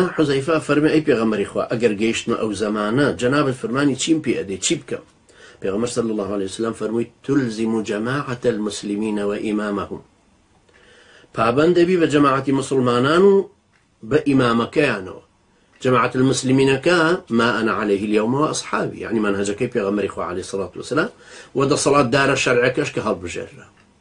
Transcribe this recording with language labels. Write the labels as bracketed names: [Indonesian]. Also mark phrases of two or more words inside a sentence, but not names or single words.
[Central Kurdish] حوزەیفە فەرمێ ئەی پێغەمبەری خوا ئەگەر گەیشتمە ئەو زەمانە جەنابەت فەرمانی چیم پێ ئەدەی، چی بکەم؟ پێغەمبەر [Arabic] صلی الله عليه وسلم [Central Kurdish] فەرمووی [Arabic] تلزم جەماعەة المسلمین وئیمامەهم، [Central Kurdish] پابەند دەبی بە جەماعەتی مسلمانان و بە ئیمامەکەیانەوە، [Arabic] جەماعەت المسلمینەکە ما أنا عليه اليوم وأصحابي، [Central Kurdish] يعني منهجەکەی پێغەمبەری خوا [Arabic] عەلەیهی الصلاة والسلام [Central Kurdish] و دەسەڵاتدارە شەرعەکەش کە هەڵبژێررا.